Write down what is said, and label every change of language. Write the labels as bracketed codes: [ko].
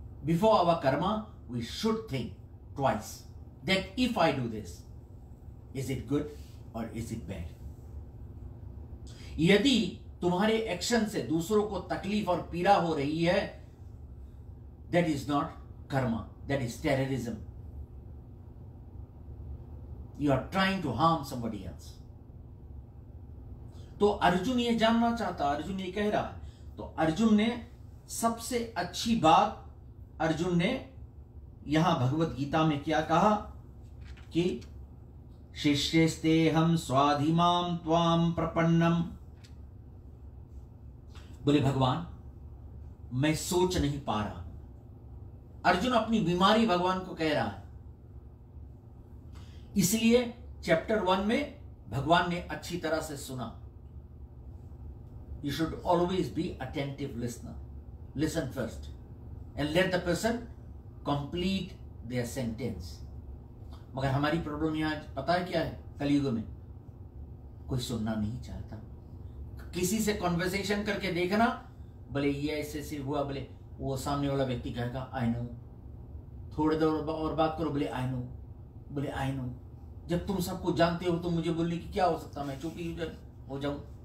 [en] Before our karma, we should think twice that if I do this, is it good or is it bad? [hi] यदि तुम्हारे action से दूसरों को तकलीफ और पीड़ा हो रही है, [en] that is not karma, that is terrorism. You are trying to harm somebody else. [hi] तो अर्जुन ये जानना चाहता, अर्जुन ये कह रहा है। तो अर्जुन ने सबसे अच्छी बात, अर्जुन ने यहां भगवत गीता में क्या कहा कि [sa] शिष्यस्ते हम स्वाधिमाम त्वाम प्रपन्नम। [hi] बोले भगवान, मैं सोच नहीं पा रहा। अर्जुन अपनी बीमारी भगवान को कह रहा है। इसलिए चैप्टर 1 में भगवान ने अच्छी तरह से सुना। [en] You should always be attentive listener. Listen first and let the person complete their sentence. [hi] मगर हमारी प्रॉब्लम यहाँ पता है क्या है? कलयुग में कोई सुनना नहीं चाहता। किसी से कॉन्वर्सेशन करके देखना, बोले ये ऐसे ऐसे हुआ, बोले वो सामने वाला व्यक्ति कहेगा [en] I know. [hi] थोड़ी देर और बात करो, बोले [en] I know, बोले I know. [hi] जब तुम सबको जानते हो तो मुझे बोलने की क्या हो सकता, मैं चुप ही हो जाऊं।